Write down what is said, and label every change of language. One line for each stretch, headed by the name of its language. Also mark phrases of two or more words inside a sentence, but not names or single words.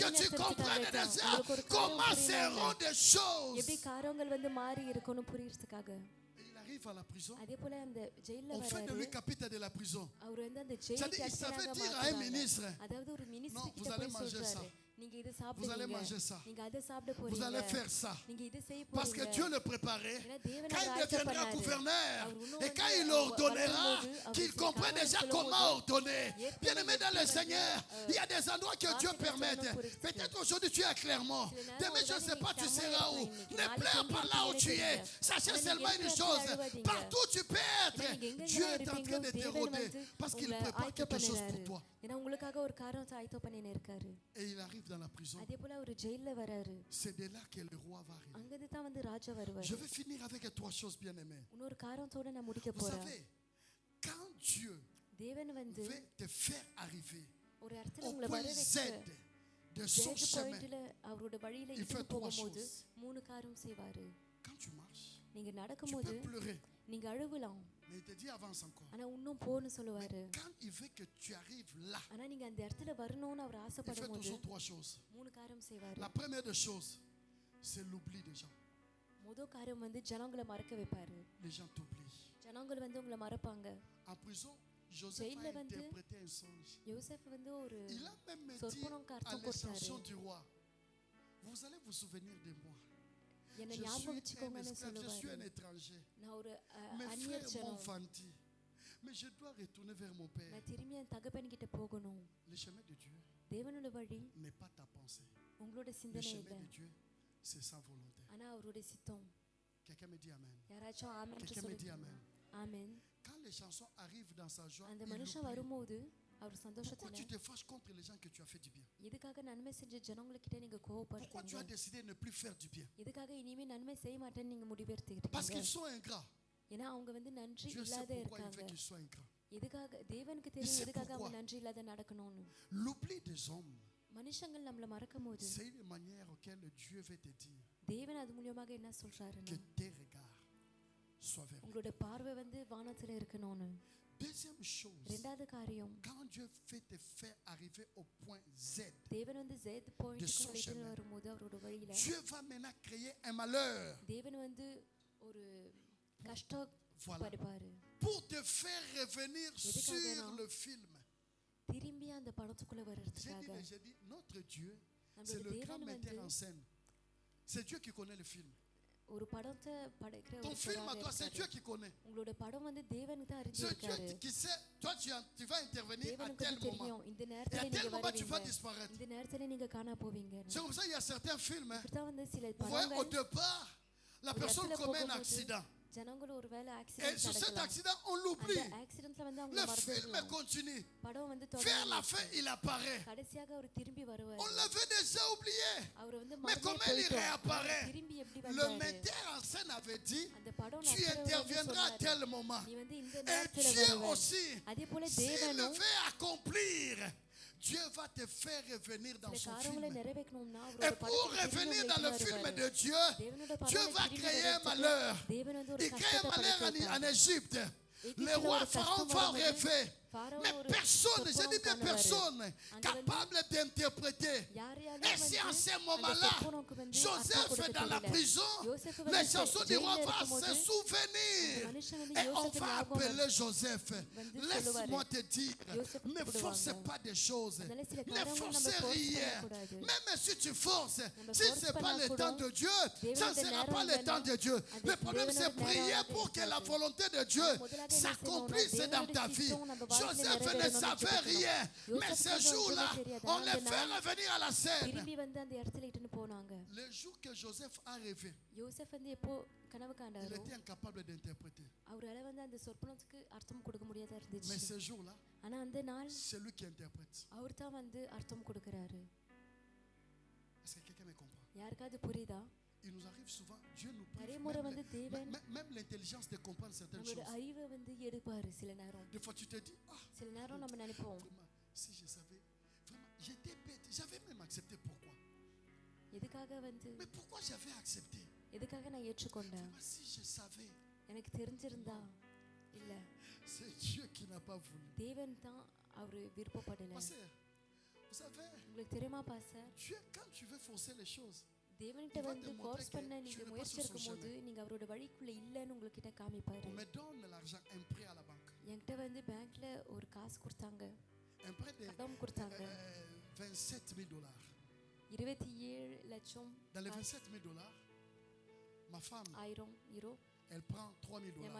French: que tu
Tamil: வழிநடத்துறதுக்காக
French: comprennes
Tamil: தான்.
French: déjà
Tamil: உங்களுக்கு ஒரு
French: comment
Tamil: காரியம்
French: seront
Tamil: புரியணும்.
French: des choses.
Tamil: எப்படி காரியங்கள் வந்து மாறி இருக்கணும் புரியறதுக்காக.
French: Et il arrive à la prison.
Tamil: அதே போல அந்த ஜெயில்ல
French: On fait de
Tamil: வராரு.
French: lui capitaine de la prison.
Tamil: அவர் வந்து அந்த
French: C'est-à-dire,
Tamil: ஜெயிலுக்கு
French: il savait
Tamil: அர்ச்சனாக
French: dire à un
Tamil: மாத்துறாங்க.
French: ministre,
Tamil: அதாவது ஒரு
French: Non,
Tamil: மினிஸ்டர்
French: vous
Tamil: கிட்ட
French: allez
Tamil: போய்
French: manger
Tamil: சொல்றாரு. நீங்க இத
French: Vous allez manger
Tamil: சாப்பிடுவீங்க.
French: ça.
Tamil: நீங்க அத சாப்பிட
French: Vous allez
Tamil: போறீங்க.
French: faire ça.
Tamil: நீங்க இத செய்ய
French: Parce que
Tamil: போறீங்க.
French: Dieu le préparait.
Tamil: ஏன்னா தேவன்
French: Quand
Tamil: அவரை
French: il
Tamil: ஆயத்தம்
French: deviendra
Tamil: பண்ணாரு.
French: gouverneur,
Tamil: அவர் இன்னும்
French: et
Tamil: வந்து
French: quand il
Tamil: அவர்
French: ordonnera,
Tamil: வரும்போது அவர்
French: qu'il
Tamil: சில
French: comprenne
Tamil: காரியம்
French: déjà
Tamil: சொல்லும்போது,
French: comment ordonner.
Tamil: ஏற்கனவே
French: Bien-aimé dans le
Tamil: வந்து,
French: Seigneur, il y a des endroits que Dieu
Tamil: வார்த்தைகள்
French: permet.
Tamil: சொல்லணும் புரிஞ்சுக்க.
French: Peut-être aujourd'hui tu es à Clermont.
Tamil: சில நேரம்
French: Demain, je ne
Tamil: ஒரு
French: sais
Tamil: வேளை
French: pas,
Tamil: நீ
French: tu
Tamil: செம்மையா
French: seras où.
Tamil: இருக்கலாம் இன்னைக்கு.
French: Ne
Tamil: நாளைக்கு
French: pleure
Tamil: எங்க
French: pas là où tu
Tamil: இருப்பீங்கன்னு
French: es.
Tamil: தெரியல.
French: Sachez
Tamil: ஆனா
French: seulement
Tamil: நீங்க
French: une
Tamil: எங்க
French: chose.
Tamil: அழுவாதீங்க.
French: Partout tu peux être.
Tamil: ஏன்னா நீங்க எங்க
French: Dieu est en
Tamil: இருப்பீங்களோ
French: train de te
Tamil: தேவன்
French: rôder.
Tamil: வந்து
French: Parce qu'il
Tamil: உங்களை
French: prépare
Tamil: ஆயத்தம்
French: quelque chose pour
Tamil: பண்ணினாரு.
French: toi.
Tamil: ஏன்னா உங்களுக்காக ஒரு காரியம் ஆயத்தம் பண்ணினே இருக்காரு.
French: Et il arrive dans la prison.
Tamil: அதே போல அவர் ஜெயில்ல வராரு.
French: C'est de là que le roi va arriver.
Tamil: அங்கிருந்து தான் வந்து ராஜா வருவாரு.
French: Je vais finir avec trois choses, bien-aimés.
Tamil: இன்னொரு காரியத்தோட நான் முடிக்க
French: Vous
Tamil: போறேன்.
French: savez, quand Dieu
Tamil: தேவன் வந்து
French: veut te faire arriver
Tamil: ஒரு இடத்துல
French: au
Tamil: உங்களை
French: point
Tamil: வர
French: Z
Tamil: வைக்க
French: de son
Tamil: ஜெயிச்சு
French: chemin,
Tamil: பாயிண்ட்ல அவரோட வழியில
French: il
Tamil: இட்டு
French: fait trois
Tamil: போகும்போது
French: choses.
Tamil: 3 காரியம் செய்வாரு.
French: Quand tu marches,
Tamil: நீங்க
French: tu
Tamil: நடக்கும்போது
French: peux pleurer.
Tamil: நீங்க அழுவலாம்.
French: Mais il te dit avance encore.
Tamil: ஆனா இன்னும் போன்னு சொல்லுவாரு.
French: Quand il veut que tu arrives là,
Tamil: ஆனா நீங்க அந்த இடத்துல வரணும்னு அவர்
French: il fait
Tamil: ஆசைப்படும் போது
French: toujours trois choses.
Tamil: 3 காரியம் செய்வாரு.
French: La première des choses, c'est l'oubli des gens.
Tamil: முதல் காரியம் வந்து ஜனங்களை மறக்க வைப்பாரு.
French: Les gens t'oublient.
Tamil: ஜனங்கள் வந்து உங்களை மறப்பாங்க.
French: En prison, Joseph
Tamil: ஜெயில்ல
French: a
Tamil: வந்து
French: interprété un songe.
Tamil: யோசேப் வந்து ஒரு
French: Il a même dit
Tamil: சொற்பனம்க்கு
French: à
Tamil: அர்த்தம் கொடுத்தாரு.
French: l'extension du roi, vous allez vous souvenir de moi.
Tamil: என்ன
French: Je
Tamil: ஞாபகம்
French: suis un
Tamil: வச்சுக்கோங்கன்னு
French: esclave, je suis un
Tamil: சொல்லுவாரு.
French: étranger.
Tamil: நான் ஒரு
French: Mes
Tamil: அந்நியர்
French: frères m'ont
Tamil: ஜனம்.
French: fenti. Mais je dois retourner vers mon père.
Tamil: நான் திரும்பி என் தகப்பன் கிட்ட போகணும்.
French: Le chemin de Dieu
Tamil: தேவனோட வழி
French: n'est pas ta pensée.
Tamil: உங்களோட
French: Le
Tamil: சிந்தனை
French: chemin
Tamil: இல்லை.
French: de Dieu, c'est sa volonté.
Tamil: ஆனா அவருடைய சித்தம்.
French: Quelqu'un me dit Amen.
Tamil: யாராச்சும் ஆமென்
French: Quelqu'un me dit
Tamil: சொல்லுங்க.
French: Amen.
Tamil: ஆமென்.
French: Quand les chansons arrivent dans sa joie,
Tamil: அந்த
French: il
Tamil: மனுஷன்
French: oublie.
Tamil: வரும்போது அவர்
French: Pourquoi tu
Tamil: சந்தோஷத்துல
French: te fâches contre les gens que tu as fait du bien?
Tamil: எதுக்காக நன்மை செஞ்ச ஜனங்கள்கிட்ட நீங்க
French: Pourquoi tu as
Tamil: கோவப்படுறீங்க?
French: décidé de ne plus faire du bien?
Tamil: எதுக்காக இனிமே நன்மை செய்ய மாட்டேன்னு நீங்க
French: Parce
Tamil: முடிவெடுத்துக்கிட்டீங்க?
French: qu'ils sont ingrats.
Tamil: ஏன்னா அவங்க வந்து நன்றி
French: Dieu sait
Tamil: இல்லாத
French: pourquoi il
Tamil: இருக்காங்க.
French: veut qu'ils soient ingrats.
Tamil: எதுக்காக தேவனுக்கு
French: Il
Tamil: தெரியும்
French: sait
Tamil: எதுக்காக அவங்க
French: pourquoi.
Tamil: நன்றி இல்லாத நடக்கணும்னு.
French: L'oubli des hommes,
Tamil: மனுஷங்கள் நம்மள மறக்கும் போது
French: c'est une manière auquel Dieu veut te dire
Tamil: தேவன் அது மூலியமாக என்ன
French: que
Tamil: சொல்றாருன்னா
French: tes regards soient vers lui.
Tamil: உங்களோட பார்வை வந்து வானத்துல இருக்கணும்னு.
French: Deuxième chose,
Tamil: ரெண்டாவது காரியம்
French: quand Dieu veut te faire arriver au point Z,
Tamil: தேவன் வந்து ஜெத் பாயிண்ட்க்கு
French: son
Tamil: உங்களை இட்டுன்னு
French: chemin.
Tamil: வரும்போது அவரோட வழியில
French: Dieu va maintenant créer un malheur.
Tamil: தேவன் வந்து ஒரு கஷ்டம்
French: Voilà.
Tamil: படுப்பாரு.
French: Pour te faire revenir
Tamil: எதுக்காகனா?
French: sur le film.
Tamil: திரும்பி அந்த படத்துக்குள்ள வர்றதுக்காக.
French: J'ai dit, notre Dieu, c'est
Tamil: நம்மளோட
French: le grand
Tamil: தேவன்
French: metteur
Tamil: வந்து
French: en scène. C'est Dieu qui connaît le film.
Tamil: ஒரு படத்தை படைக்கிற
French: Ton
Tamil: ஒரு
French: film à
Tamil: பொருளாக
French: toi, c'est
Tamil: இருக்காரு.
French: Dieu qui connaît.
Tamil: உங்களோட படம் வந்து தேவனுக்கு தான்
French: C'est Dieu
Tamil: அறிஞ்சிருக்காரு.
French: qui sait, toi tu vas intervenir à
Tamil: தேவனுக்கு
French: tel
Tamil: அது
French: moment.
Tamil: தெரியும் இந்த
French: Et à
Tamil: நேரத்துல
French: tel
Tamil: நீங்க
French: moment, tu vas
Tamil: வருவீங்க,
French: disparaître.
Tamil: இந்த நேரத்துல நீங்க காணா போவீங்க.
French: C'est comme ça, il y a certains films. Hein.
Tamil: இப்படிதான் வந்து சில
French: Vous voyez, au
Tamil: படங்கள்
French: départ, la
Tamil: ஒரு
French: personne
Tamil: இடத்துல
French: commet un
Tamil: போகும்போது
French: accident.
Tamil: ஜனங்கள் ஒருவேளை
French: Et
Tamil: ஆக்சிடென்ட்
French: sur cet
Tamil: நடக்கலாம்.
French: accident, on
Tamil: அந்த
French: l'oublie.
Tamil: ஆக்சிடென்ட்ல வந்து அவங்க
French: Le film
Tamil: மறந்துடலாம்.
French: continue.
Tamil: படம் வந்து
French: Vers la
Tamil: தொடர்ந்து
French: fin, il apparaît.
Tamil: கடைசியாக அவர் திரும்பி வருவார்.
French: On l'avait déjà oublié.
Tamil: அவர் வந்து
French: Mais
Tamil: மறந்தே
French: comment il
Tamil: போயிட்டோம்.
French: réapparaît?
Tamil: திரும்பி எப்படி
French: Le
Tamil: வந்தாரு?
French: metteur en scène avait dit,
Tamil: அந்த படம்
French: tu interviendras à tel moment.
Tamil: நீ வந்து இந்த
French: Et
Tamil: நேரத்துல
French: Dieu
Tamil: வருவ.
French: aussi,
Tamil: அதே போல
French: s'il
Tamil: தேவனும்
French: veut accomplir, Dieu va te faire revenir dans
Tamil: சில
French: son
Tamil: காரியங்களை
French: film.
Tamil: நிறைவேற்றணும்னா
French: Et
Tamil: அவரோட
French: pour
Tamil: படத்துக்கு திரும்பி
French: revenir
Tamil: உங்களை
French: dans le
Tamil: இட்டுன்னு
French: film
Tamil: வருவாரு.
French: de Dieu,
Tamil: தேவனோட
French: Dieu
Tamil: படத்துல
French: va
Tamil: திரும்பி
French: créer un
Tamil: வரதுக்கு
French: malheur.
Tamil: தேவன் வந்து ஒரு
French: Il crée un
Tamil: கஷ்டத்தை
French: malheur
Tamil: படைத்து
French: en
Tamil: வைப்பார்.
French: Égypte. Le roi Pharaon va rêver. Mais personne, je dis bien personne, capable d'interpréter. Et si en ce moment-là, Joseph est dans la prison, les chansons du roi vont se souvenir. Et on va appeler Joseph. Laisse-moi te dire, ne force pas des choses. Ne force rien. Même si tu forces, si ce n'est pas le temps de Dieu, ça ne sera pas le temps de Dieu. Le problème, c'est prier pour que la volonté de Dieu s'accomplisse dans ta vie. Joseph ne savait rien, mais ce jour-là, on le fait revenir à la scène.
Tamil: திரும்பி வந்து அந்த இடத்துல இட்டுன்னு போனாங்க.
French: Le jour que Joseph a rêvé,
Tamil: யோசேப் வந்து எப்போ கனவு
French: il
Tamil: காண்டாரோ
French: était incapable d'interpréter.
Tamil: அவரால வந்து அந்த சொப்பனத்துக்கு அர்த்தம் கொடுக்க முடியாதா
French: Mais
Tamil: இருந்துச்சு.
French: ce jour-là,
Tamil: ஆனா அந்த நாள்
French: c'est lui qui interprète.
Tamil: அவர் தான் வந்து அர்த்தம் கொடுக்கறாரு.
French: Est-ce que quelqu'un me comprend?
Tamil: யாருக்காவது புரியுதா?
French: Il nous arrive souvent, Dieu nous
Tamil: நிறைய
French: prive
Tamil: முறை வந்து தேவன்
French: même l'intelligence de comprendre certaines
Tamil: நம்மளோட
French: choses.
Tamil: அறிவை வந்து எடுப்பாரு சில நேரம்.
French: Des fois, tu te dis, ah,
Tamil: சில நேரம் நம்ம நினைப்போம்
French: vraiment, si je savais, vraiment, j'étais bête. J'avais même accepté pourquoi.
Tamil: எதுக்காக வந்து
French: Mais pourquoi j'avais accepté?
Tamil: எதுக்காக நான் ஏற்றுக்கொண்டேன்?
French: Vraiment, si je savais,
Tamil: எனக்கு தெரிஞ்சிருந்தா இல்ல
French: c'est Dieu qui n'a pas voulu.
Tamil: தேவன் தான் அவரு விருப்பப்படல.
French: Pasteur, vous savez,
Tamil: உங்களுக்கு தெரியுமா பாஸ்டர்,
French: Dieu, quand tu veux forcer les choses,
Tamil: தேவன்கிட்ட வந்து ஃபோர்ஸ் பண்ண நீங்க முயற்சி இருக்கும்போது நீங்க அவரோட வழிக்குள்ள இல்லன்னு உங்ககிட்ட காமிப்பாரு.
French: on me donne l'argent, un prêt à la banque.
Tamil: என்கிட்ட வந்து பேங்க்ல ஒரு காசு கொடுத்தாங்க,
French: Un prêt de
Tamil: கடன் கொடுத்தாங்க.
French: 27 000 $.
Tamil: 27 லட்சம்
French: Dans les 27 000 $, ma femme,
Tamil: ஆயிரம் யூரோ.
French: elle prend 3 000
Tamil: என்